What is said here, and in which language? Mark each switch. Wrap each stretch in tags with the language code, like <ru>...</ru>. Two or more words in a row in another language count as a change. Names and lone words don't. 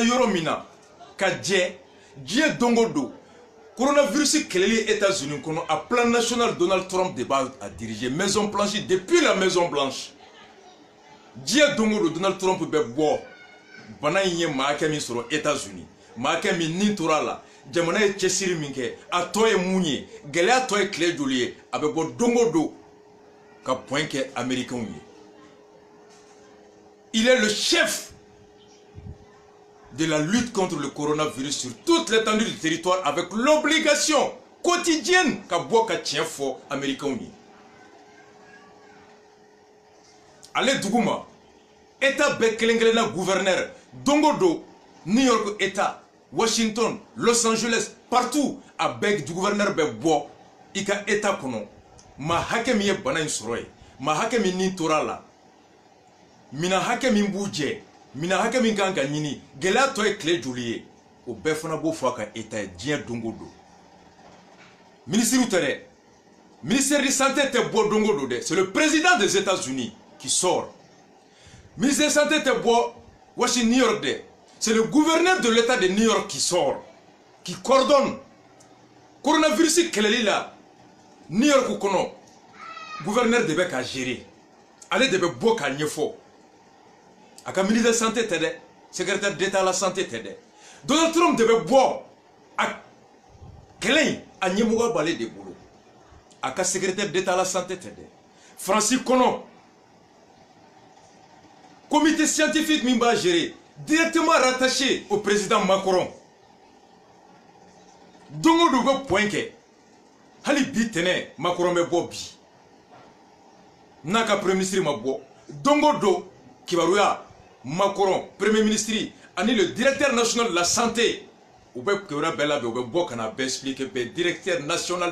<bm>yɔrɔ min na ka jɛ diɲɛ don o don coronavirus kɛlɛli États-Unis kɔnɔ a</bm> <fr>plan national</fr> <bm>Donald Trump de b'a diriger Maison Blanche</bm> <fr>depuis la Maison Blanche</fr> <bm>diɲɛ don o don Donald Trump bɛ bɔ bana in ye maa hakɛ min sɔrɔ États-Unis maa hakɛ min nin tora a la jamana ye cɛsiri min kɛ a tɔ ye mun ye gɛlɛya tɔ ye tile joli ye a bɛ bɔ don o don ka point kɛ américains ye</bm> <fr>il est le chef de la lutte contre le coronavirus sur toute l'étendue du territoire avec l'obligation quotidienne</fr> <bm>ka bɔ ka tiɲɛ fɔ américains ye ale dugu ma État bɛɛ kelen-kelen na gouverneur don o don New York État Washington Los Angeles partout a bɛɛ du gouverneur bɛ bɔ i ka État kɔnɔ maa hakɛ min ye bana in sɔrɔ ye maa hakɛ min nin tora a la mina hakɛ min b'u jɛ mina hakɛ min kan ka ɲini gɛlɛya tɔ ye tile joli ye o bɛɛ fana b'o fɔ a ka État ye diɲɛ don o don ministre tɛ dɛ</bm> <fr>ministère de santé</fr> <bm>tɛ bɔ don o don dɛ c'est</bm> <fr>le président des États-Unis qui sort ministère de santé</fr> <bm>tɛ bɔ Washington New York dɛ</bm> <fr>c'est le gouverneur de l'État</fr> <bm>de New York</bm> <fr>qui sort qui coordonne</fr> <bm>coronavirus kɛlɛli la New York kɔnɔ gouverneur de bɛ ka gérer ale de bɛ bɔ k'a ɲɛfɔ a ka</bm> <fr>ministre de santé</fr> <bm>tɛ dɛ</bm> <fr>secrétaire d'État à la santé</fr> <bm>tɛ dɛ Donald Trump de bɛ bɔ a kɛlɛ in a ɲɛmɔgɔ b'ale de bolo a ka</bm> <fr>secrétaire d'État à la santé</fr> <bm>tɛ dɛ France kɔnɔ</bm> <fr>comité scientifique</fr> <bm>min b'a gérer</bm> <fr>directement rattaché au président Macron</fr> <bm>don o don bɛ point kɛ hali bi tɛnɛ Macron bɛ bɔ bi n'a ka</bm> <fr>premier ministre</fr> <bm>ma bɔ don o don kibaruya Macron</bm> <fr>premier ministre</fr> <bm>ani</bm> <fr>le directeur national de la santé</fr> <bm>u bɛ kibaruya bɛɛ labɛn u bɛ bɔ ka na bɛɛ expliquer bɛɛ</bm> <fr>directeur national</fr>